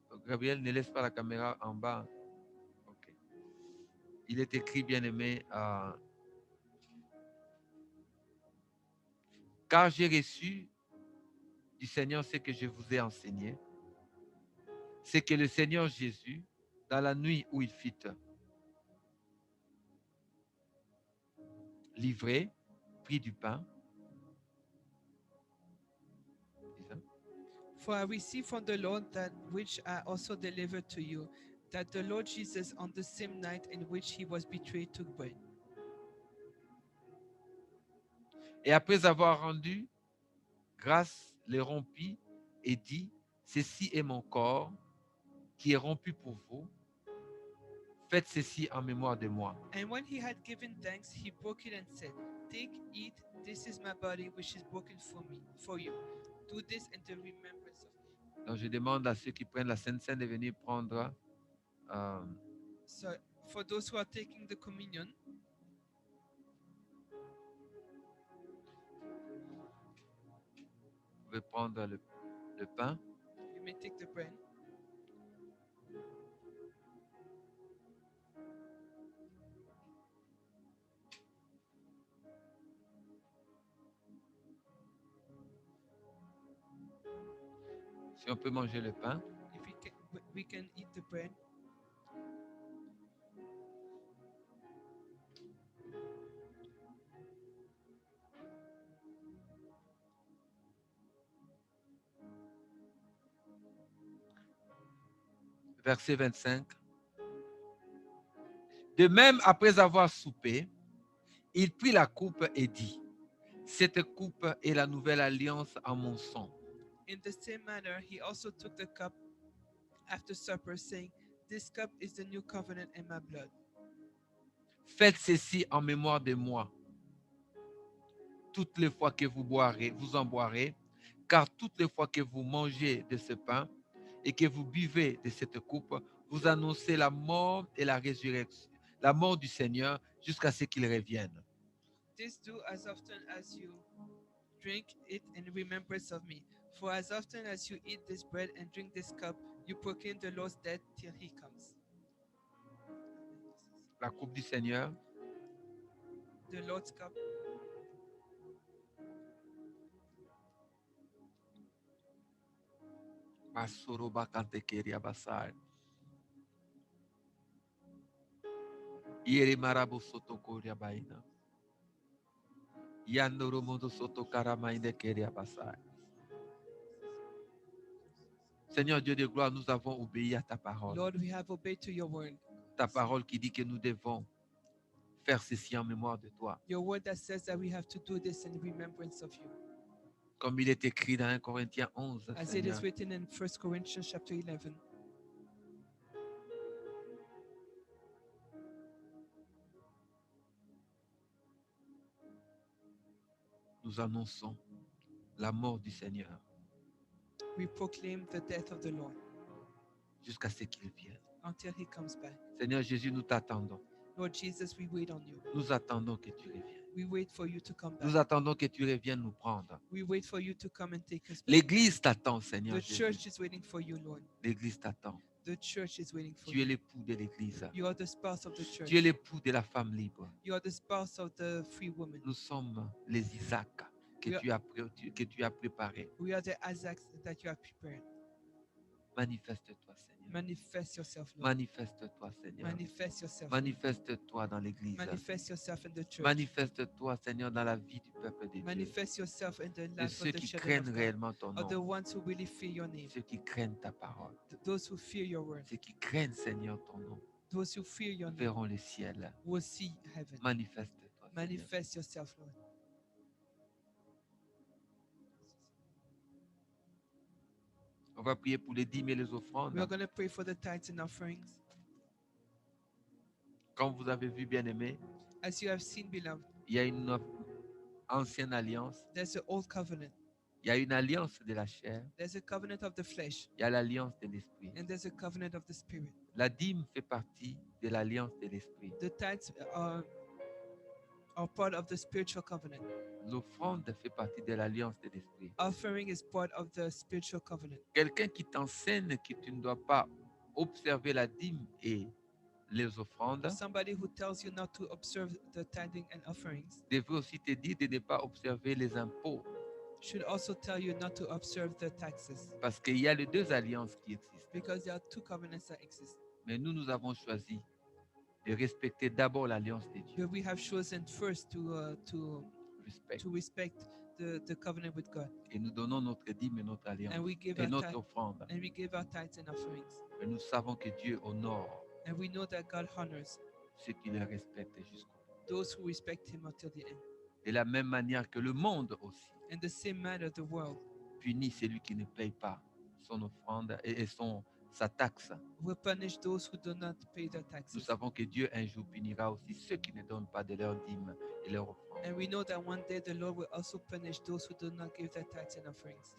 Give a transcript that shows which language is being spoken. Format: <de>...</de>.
<fr>Gabriel, ne laisse pas la caméra en bas. Okay. Il est écrit, bien-aimé, car j'ai reçu du Seigneur ce que je vous ai enseigné. C'est que le Seigneur Jésus, dans la nuit où il fut livré, prit du pain.</fr> <en>For I received from the Lord that which I also delivered to you, that the Lord Jesus, on the same night in which he was betrayed, took bread.</en> <fr>Et après avoir rendu grâce, les rompit et dit, ceci est mon corps qui est rompu pour vous. Faites ceci en mémoire de moi.</fr> <en>And when he had given thanks, he broke it and said, take, eat, this is my body which is broken for you. Do this in the remembrance of me.</en> <fr>Donc je demande à ceux qui prennent la Sainte Seine de venir prendre.</fr> <en>So for those who are taking the communion,</en> <fr>vous pouvez prendre le pain.</fr> <en>you may take the bread.</en> <fr>Si on peut manger le pain.</fr> <en>If we can eat the bread.</en> <fr>Verset 25. De même, après avoir soupé, il prit la coupe et dit, cette coupe est la nouvelle alliance en mon sang.</fr> <en>In the same manner, he also took the cup after supper, saying, this cup is the new covenant in my blood.</en> <fr>Faites ceci en mémoire de moi. Toutes les fois que vous boirez, vous en boirez, car toutes les fois que vous mangez de ce pain et que vous buvez de cette coupe, vous annoncez la mort et la résurrection, la mort du Seigneur jusqu'à ce qu'il revienne.</fr> <en>This do as often as you drink it in remembrance of me. For as often as you eat this bread and drink this cup, You proclaim the Lord's death till he comes.</en> <fr>La coupe du Seigneur,</fr> <en>The Lord's cup, Masoro bakante keria basar. Yere marabu soto koria baina. Yandoro mondo soto karamainde keria basar.</en> <fr>Seigneur Dieu de gloire, nous avons obéi à ta parole.</fr> <en>Lord, we have obeyed to your word.</en> <fr>Ta parole qui dit que nous devons faire ceci en mémoire de toi.</fr> <en>Your word that says that we have to do this in remembrance of you.</en> <fr>Comme il est écrit dans 1 Corinthiens 11,</fr> <en>As it is</en> <fr>Seigneur.</fr> <en>written in 1 Corinthians chapter 11.</en> <fr>Nous annonçons la mort du Seigneur</fr> <en>We proclaim the death of the Lord</en> <fr>jusqu'à ce qu'il vienne.</fr> <en>until he comes back.</en> <fr>Seigneur Jésus, nous t'attendons.</fr> <en>Lord Jesus, we wait on you.</en> <fr>Nous attendons que tu reviennes.</fr> <en>We wait for you to come</en> <fr>Nous</fr> <en>back.</en> <fr>attendons que tu reviennes nous prendre.</fr> <en>We wait for you to come and take us back.</en> <fr>L'Église t'attend, Seigneur</fr> <en>The</en> <fr>Jésus.</fr> <en>church is waiting for you, Lord.</en> <fr>L'Église t'attend.</fr> <en>The church is waiting for</en> <fr>Tu es</fr> <en>you.</en> <fr>l'époux de l'Église.</fr> <en>You are the spouse of the church.</en> <fr>Tu es l'époux de la femme libre.</fr> <en>You are the spouse of the free woman.</en> <fr>Nous sommes les Isaac que tu as préparés.</fr> <en>We are the Isaacs that you have prepared.</en> <fr>Manifeste-toi, Seigneur.</fr> <en>Manifest yourself, Lord.</en> <fr>Manifeste-toi, Seigneur.</fr> <en>Manifest yourself.</en> <fr>Manifeste-toi dans l'Église.</fr> <en>Manifest yourself in the church.</en> <fr>Manifeste-toi, Seigneur, dans la vie du peuple de Dieu.</fr> <en>Manifest yourself in the</en> <fr>De</fr> <en>life</en> <fr>ceux</fr> <en>of the</en> <fr>qui</fr> <en>children</en> <fr>craignent</fr> <en>of God.</en> <fr>réellement ton</fr> <en>Of the</en> <fr>nom.</fr> <en>ones who really fear your name.</en> <fr>Ceux qui craignent ta parole.</fr> <en>Those who fear your word.</en> <fr>Ceux qui craignent, Seigneur, ton nom.</fr> <en>Those who fear your name</en> <fr>Verront le ciel.</fr> <en>will see heaven.</en> <fr>Manifeste-toi, Seigneur.</fr> <en>Manifest yourself, Lord.</en> <fr>On va prier pour les dîmes et les offrandes.</fr> <en>We are going to pray for the tithes and offerings.</en> <fr>Comme vous avez vu, bien-aimés,</fr> <en>As you have seen, beloved,</en> <fr>il y a une ancienne alliance.</fr> <en>there's an old covenant.</en> <fr>Il y a une alliance de la chair.</fr> <en>There's a covenant of the flesh,</en> <fr>Il y a l'alliance de l'esprit.</fr> <en>and there's a covenant of the spirit.</en> <fr>La dîme fait partie de l'alliance de l'esprit.</fr> <en>The tithes are part of the spiritual covenant.</en> <fr>L'offrande fait partie de l'alliance de l'esprit.</fr> <en>Offering is part of the spiritual covenant.</en> <fr>Quelqu'un qui t'enseigne que tu ne dois pas observer la dîme et les offrandes</fr> <en>Somebody who tells you not to observe the tithing and offerings</en> <fr>devrait aussi te dire de ne pas observer les impôts.</fr> <en>should also tell you not to observe the taxes,</en> <fr>Parce qu'il y a les deux alliances qui existent.</fr> <en>because there are two covenants that exist.</en> <fr>Mais nous avons choisi de respecter d'abord l'alliance de Dieu.</fr> <en>But we have chosen first</en> <fr>Respect.</fr> <en>to respect the covenant with God,</en> <fr>Et nous donnons notre dîme et notre alliance</fr> <en>and we give</en> <fr>et</fr> <en>our</en> <fr>notre</fr> <en>tithe,</en> <fr>offrande.</fr> <en>and we give our tithes and offerings,</en> <fr>Mais nous savons que Dieu honore</fr> <en>and we know that God honors</en> <fr>ceux qui le respectent jusqu'au bout.</fr> <en>those who respect Him until the end.</en> <fr>De la même manière que le monde aussi</fr> <en>In the same manner, the world</en> <fr>punit celui qui ne paye pas son offrande et sa taxe.</fr> <en>will punish those who do not pay their</en> <fr>Nous</fr> <en>taxes.</en> <fr>savons que Dieu un jour punira aussi ceux qui ne donnent pas de leur dîme et leur offrande.</fr> <en>And we know that one day the Lord will also punish those who do not give their tithes and offerings.</en>